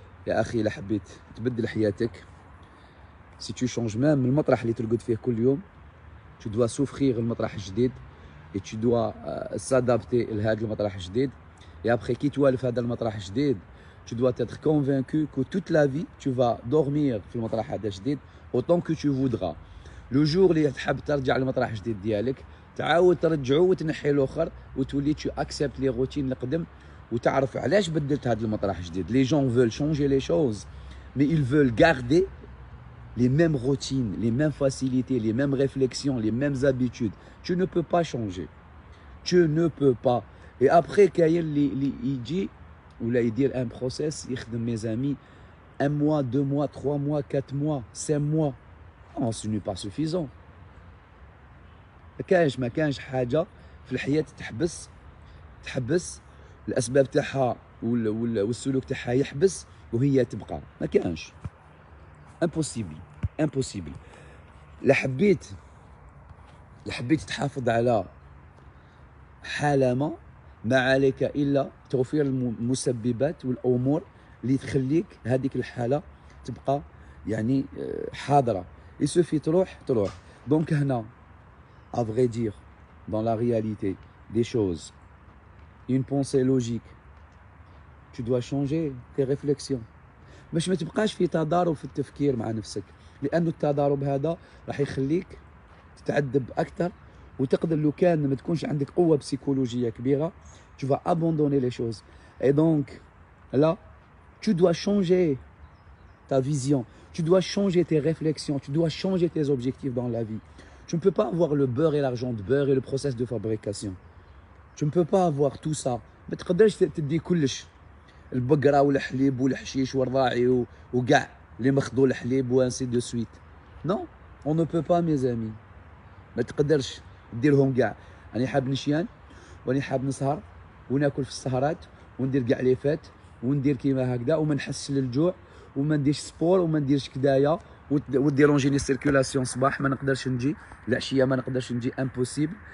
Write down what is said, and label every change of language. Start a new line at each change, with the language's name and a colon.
Arabic: يا أخي إلا حبيت تبدل حياتك,
French: si tu changes même
Arabic: المطرح اللي ترقد فيه كل يوم,
French: tu dois souffrir
Arabic: المطرح الجديد
French: et tu dois s'adapter
Arabic: لهذا المطرح الجديد.
French: Et après
Arabic: كي توالف هذا المطرح الجديد,
French: tu dois être convaincu que toute la vie tu vas dormir
Arabic: في المطرح هذا الجديد
French: autant que tu voudras. Le jour
Arabic: اللي تحب ترجع للمطرح الجديد ديالك, تعاود ترجعو وتنحي الاخر وتولي
French: tu acceptes les routines
Arabic: القدم وتعرف علاش بدلت هذا المطرح الجديد.
French: Les gens veulent changer les choses, mais ils veulent garder les mêmes routines, les mêmes facilités, les mêmes réflexions, les mêmes habitudes. Tu ne peux pas changer. Tu ne peux pas. Et après, il dit, ou là, il dit un process, mes amis, 1 mois, 2 mois, 3 mois, 4 mois, 5 mois. Non, ce n'est pas suffisant.
Arabic: ما كانش حاجة في الحياة تحبس الأسباب تاعها والسلوك تاعها يحبس وهي تبقى. ما كانش.
French: impossible.
Arabic: لا حبيت تحافظ على حالة ما عليك إلا توفير المسببات والأمور اللي تخليك هذيك الحالة تبقى يعني حاضرة.
French: Il suffit
Arabic: تروح.
French: Donc
Arabic: هنا,
French: à vrai dire, dans la réalité des choses, une pensée logique, tu dois changer tes réflexions.
Arabic: باش ما تبقاش في تضارب في التفكير مع نفسك, لأن التضارب هذا راح يخليك تتعذب أكثر, وتقدر لو كان ما تكونش عندك قوة بسيكولوجية كبيرة,
French: tu vas abandonner les choses. Et donc là, tu dois changer ta vision, tu dois changer tes réflexions, tu dois changer tes objectifs dans la vie. Tu ne peux pas avoir le beurre et l'argent de beurre et le process de fabrication. Tu ne peux pas avoir tout ça.
Arabic: ما تقدرش تدي كلش, البقرة والحليب والحشيش والراعي وكاع اللي مخضوا الحليب وانسي دو سويت.
French: Non, on ne peut pas mes amis.
Arabic: ما تقدرش ديرهم كاع. أنا حاب نشيان وأنا حاب نسهر وناكل في السهرات وندير كاع لي فات وندير كيما هكذا وما نحسش للجوع وما نديرش سبور وما نديرش كدايا وديرونجيني السيركولاسيون صباح ما نقدرش نجي, العشيه ما نقدرش نجي, امبوسيبل.